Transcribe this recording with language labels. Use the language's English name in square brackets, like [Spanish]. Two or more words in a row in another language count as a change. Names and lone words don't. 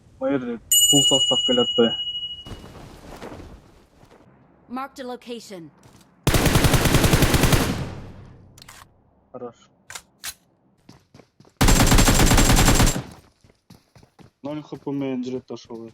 [Kyrgyz] жерде пул состав келет атпайбы? [English] Marked a location. [Russian] Хорошо. [Kyrgyz] 0 хп менен жүрөт ошол.